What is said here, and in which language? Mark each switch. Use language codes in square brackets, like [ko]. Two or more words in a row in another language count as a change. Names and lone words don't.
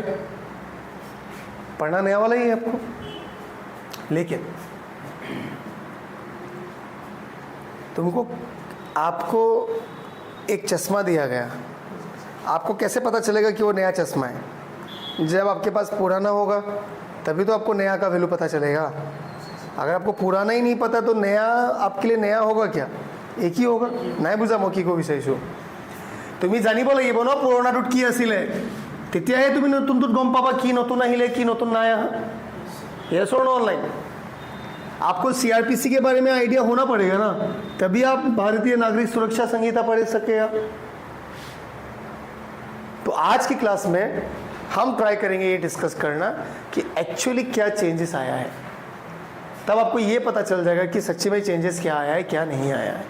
[hi] पढ़ना नया वाला ही है आपको। लेकिन तुमको आपको एक चश्मा दिया गया, आपको कैसे पता चलेगा कि वो नया चश्मा है? जब आपके पास पुराना होगा तभी तो आपको नया का वैल्यू पता चलेगा। अगर आपको पुराना ही नहीं पता तो नया आपके लिए नया होगा क्या? एक ही होगा। [as] নাই বুজা মই কি কব বিচাৰিছো, তুমি জানিব লাগিব ন পুৰণাটোত কি আছিলে, তেতিয়াহে তুমি নতুনটোত গম পাবা কি নতুন আহিলে কি নতুন নাই আহা। [hi] यस और नो ऑनलाइन? आपको सीआरपीसी के बारे में आइडिया होना पड़ेगा ना, तभी आप भारतीय नागरिक सुरक्षा संहिता पढ़ सकेगा। तो आज की क्लास में हम ट्राई करेंगे ये डिस्कस करना कि एक्चुअली क्या चेंजेस आया है, तब आपको ये पता चल जाएगा कि सच्ची में चेंजेस क्या आया है क्या नहीं आया है।